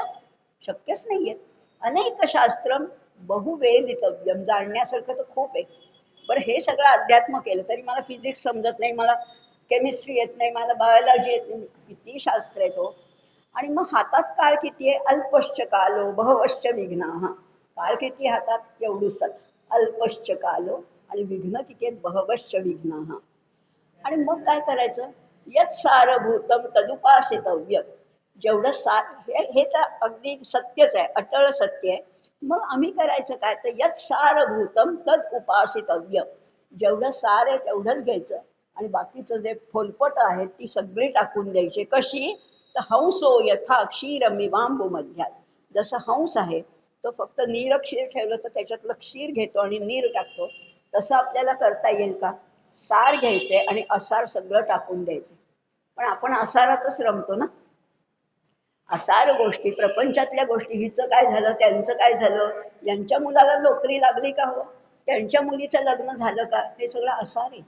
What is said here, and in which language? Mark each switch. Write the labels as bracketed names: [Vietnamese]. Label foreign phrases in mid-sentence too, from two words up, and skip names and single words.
[Marathi] शक्यच नाहीये. [Sanskrit] अनेक शास्त्रम बहुवेदितव्यम, [Marathi] जाणण्यासारखं तर खूप आहे. बरं, हे सगळं अध्यात्म केलं तरी मला फिजिक्स समजत नाही, मला केमिस्ट्री येत नाही, मला बायोलॉजी येत नाही, किती शास्त्र आहे तो. आणि मग हातात काळ किती आहे? [Sanskrit] अल्पश्च कालो बहवश्च विघ्नाः. [Marathi] काळ किती हातात? एवढूसच, [Sanskrit] अल्पश्च कालो. [Marathi] आणि विघ्न किती आहेत? [Sanskrit] बहवश्च विघ्नाः. [Marathi] आणि मग काय करायचं? [Sanskrit] यत् सारभूतम तदुपासितव्यम. [Marathi] जेवढं सार, हे तर अगदी सत्यच आहे, अटळ सत्य आहे. मग आम्ही करायचं काय? [Sanskrit] तर यत् सारभूतम तद उपासितव्यम. [Marathi] जेवढं सार आहे तेवढंच घ्यायचं, आणि बाकीचं जे फोलपट आहेत ती सगळी टाकून द्यायची. कशी? तर [Sanskrit] हंसो यथा क्षीरमिवाम्बुमध्यात्. [Marathi] जसं हंस आहे तो फक्त नीर क्षीर ठेवलं तर त्याच्यातलं क्षीर घेतो आणि नीर टाकतो. तसं आपल्याला करता येईल का? सार घ्यायचे आणि असार सगळं टाकून द्यायचे. पण आपण असारातच रमतो ना. असार गोष्टी, प्रपंचातल्या गोष्टी, हिचं काय झालं, त्यांचं काय झालं, यांच्या मुलाला नोकरी लागली का हो, त्यांच्या मुलीचं लग्न झालं का, हे सगळं असार आहे.